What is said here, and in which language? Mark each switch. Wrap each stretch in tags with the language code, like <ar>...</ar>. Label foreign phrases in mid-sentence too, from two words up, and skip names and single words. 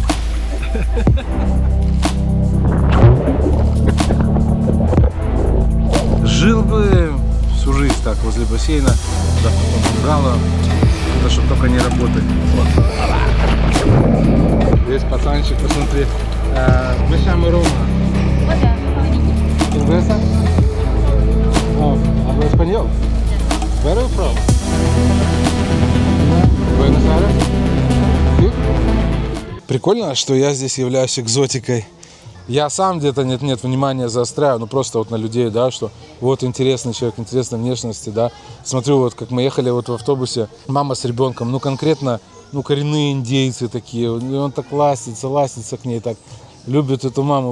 <ru>Жил бы всю жизнь так возле бассейна, да, в каком-то бунгало, да, чтобы только не работать. Вот. Здесь пацанчик, посмотри.</ru> <es>Мы llamo Рома. ¿Inglesa? Oh, ¿habla español?</es> <en>Where are you from?</en> <es>Buenos Aires? Sí?</es> <ru>Прикольно, что я здесь являюсь экзотикой. Я сам где-то нет внимания заостряю, ну просто вот на людей, да, что вот интересный человек, интересной внешности, да. Смотрю, вот как мы ехали вот в автобусе, мама с ребенком, ну конкретно, ну коренные индейцы такие, и он так ластится к ней, так любит эту маму.</ru>